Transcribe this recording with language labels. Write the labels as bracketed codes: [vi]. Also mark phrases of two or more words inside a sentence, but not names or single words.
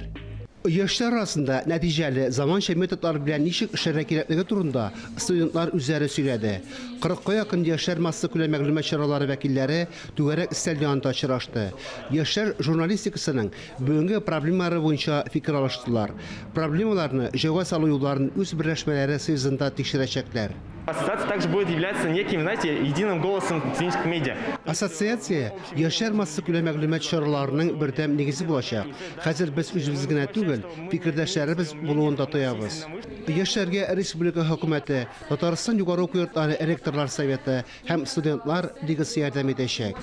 [tt] Яшьләр арасында нәтиҗәле заманча методлар белән ничек эшләргә кирәклеге турында студентлар үзләре сөйләде. 40-ка якын яшьләр массы күләм мәгълүмат чаралары вәкилләре түгәрәк өстәл янында очрашты. Яшьләр журналистикасының бүгенге проблемалары буенча фикер алыштылар. Проблемаларны җавап салу юлларын үз берләшмәләре союзында тикшерәчәкләр. [ru] Ассоциация также будет являться неким, знаете, единым голосом студенческих медиа. [tt] Ассоциация яшьләр массы күләм мәгълүмат чараларының бердәм нигезе булачак. Хәзер без үзебез генә түгел, фикердәшләребез булуын да тоябыз. Яшьләргә республика хөкүмәте, Татарстан югары уку йортлары ректорлар советы һәм студентлар лигасы ярдәм итәчәк.